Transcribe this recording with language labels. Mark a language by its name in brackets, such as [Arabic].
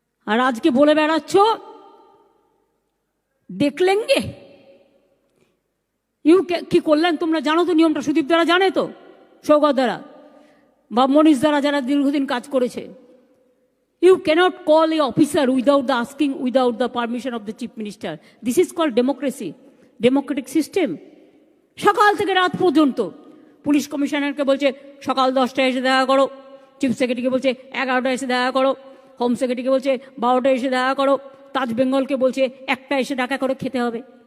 [Bangla] আর আজকে বলে বেড়াচ্ছ দেখলেঙ্গে। কি করলেন তোমরা জানো তো নিয়মটা? সুদীপ দ্বারা জানে তো, সৌগত দ্বারা বা মনীষ দ্বারা, যারা দীর্ঘদিন কাজ করেছে। [English] You cannot call a officer without the asking, without the permission of the chief minister. This is called democracy, democratic system. [Bangla] সকাল থেকে রাত পর্যন্ত পুলিশ কমিশনারকে বলছে সকাল 10টায় এসে দেখা করো, চিফ সেক্রেটারিকে বলছে 11টায় এসে দেখা করো, হোম সেক্রেটারিকে বলছে 12টায় এসে দেখা করো, তাজ বেঙ্গলকে বলছে 1টা এসে দেখা করে খেতে হবে।